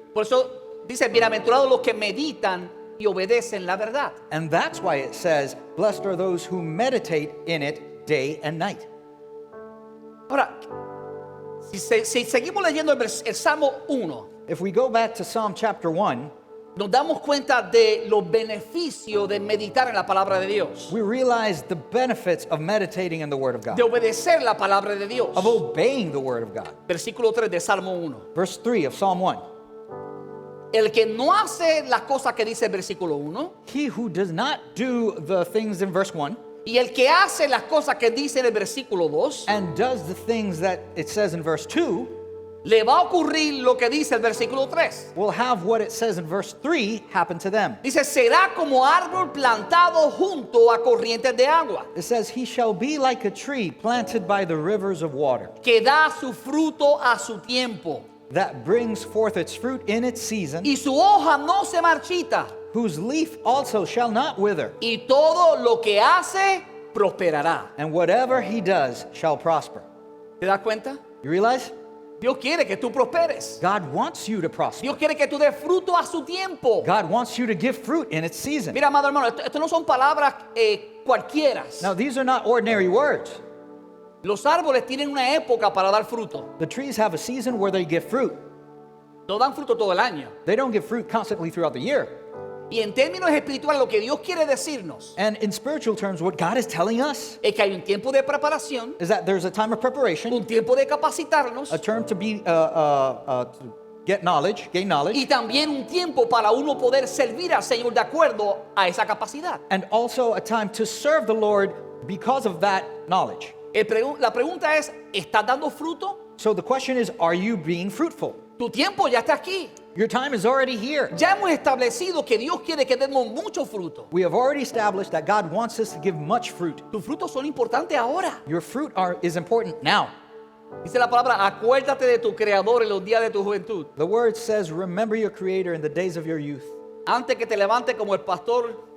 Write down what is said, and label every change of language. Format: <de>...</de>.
<es>Por eso dice, bienaventurados los que meditan y obedecen la verdad.</es> <en>And that's why it says, blessed are those who meditate in it day and night.</en> <es>Ahora, si seguimos leyendo el Salmo 1,</es> <en>If we go back to Psalm chapter 1,</en> <es>nos damos cuenta de los beneficios de meditar en la palabra de Dios,</es> <en>we realize the benefits of meditating in the Word of God,</en> <es>de obedecer la palabra de Dios.</es> <en>of obeying the Word of God.</en> <es>Versículo 3 de Salmo 1.</es> <en>Verse 3 of Psalm 1.</en> <es>El que no hace las cosas que dice el versículo 1</es> <en>He who does not do the things in verse 1</en> <es>y el que hace las cosas que dice en el versículo 2,</es> <en>and does the things that it says in verse 2</en> <es>le va a ocurrir lo que dice el versículo 3.</es> <en>will have what it says in verse 3 happen to them.</en> <es>Dice, será como árbol plantado junto a corrientes de agua,</es> <en>It says, he shall be like a tree planted by the rivers of water,</en> <es>que da su fruto a su tiempo,</es> <en>that brings forth its fruit in its season,</en> <es>y su hoja no se marchita,</es> <en>whose leaf also shall not wither,</en> <es>y todo lo que hace prosperará.</es> <en>and whatever he does shall prosper.</en> <es>¿Te das cuenta?</es> <en>You realize?</en> <es>Dios quiere que tú prosperes.</es> <en>God wants you to prosper.</en> <es>Dios quiere que tú des fruto a su tiempo.</es> <en>God wants you to give fruit in its season.</en> <es>Mira, amado hermano, esto no son palabras cualquiera.</es> <en>Now, these are not ordinary words.</en> <es>Los árboles tienen una época para dar fruto.</es> <en>The trees have a season where they give fruit.</en> <es>No dan fruto todo el año.</es> <en>They don't give fruit constantly throughout the year.</en> <es>Y en términos espirituales, lo que Dios quiere decirnos</es> <en>And in spiritual terms, what God is telling us</en> <es>es que hay un tiempo de preparación,</es> <en>is that there's a time of preparation,</en> <es>un tiempo de capacitarnos</es> <en>a term to be to get knowledge, gain knowledge,</en> <es>y también un tiempo para uno poder servir al Señor de acuerdo a esa capacidad.</es> <en>and also a time to serve the Lord because of that knowledge.</en> <es>La pregunta es, ¿estás dando fruto?</es> <en>So the question is, are you being fruitful?</en> <es>Tu tiempo ya está aquí.</es> <en>Your time is already here.</en> <es>Ya hemos establecido que Dios quiere que demos mucho fruto.</es> <en>We have already established that God wants us to give much fruit.</en> <es>Tus frutos son importantes ahora.</es> <en>Your fruit is important now.</en> <es>Dice la palabra, acuérdate de tu Creador en los días de tu juventud.</es> <en>The word says, remember your Creator in the days of your youth.</en> <es>Antes que te levantes como el pastor</es>